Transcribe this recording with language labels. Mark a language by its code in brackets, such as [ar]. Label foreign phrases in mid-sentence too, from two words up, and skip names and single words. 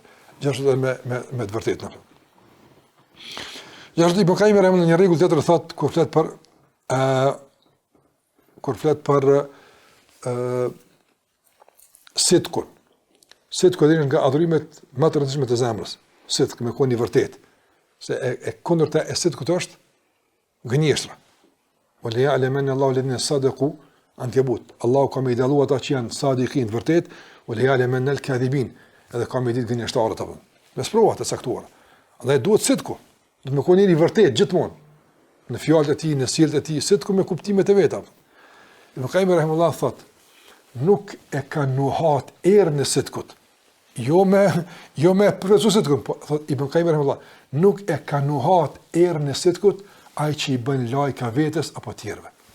[sq] Gjithashtu edhe me të vërtetën. Gjithashtu Ibn Qayyim në një rregull tjetër thotë kur flet për sidkun. Sidku është nga adhurimet më të rëndësishme të zemrës. Sidk me qenë i vërtet. Se e kundërta e sidkut është gënjeshtra. [ar] وليعلمن الله الذين صدقوا عنكبوت. [sq] Allahu ka më dalluar ata që janë sadiqin të vërtet, [ar] وليعلمن الكاذبين. [sq] Edhe ka më ditë gënjeshtarët apo. Me sprova të caktuara. Andaj duhet sidku. Do të më qenë i vërtet gjithmonë. Në fjalët e tij, në sjelljet e tij, sidku me kuptimet e veta. Ibn Qayyim rahimahullah thotë, nuk e ka nuhat erën e sidkut. Jo me profesor sidkut, po thot Ibn Qayyim rahimahullah, nuk e ka nuhat erën e sidkut ai që i bën lajka vetes apo tjerëve.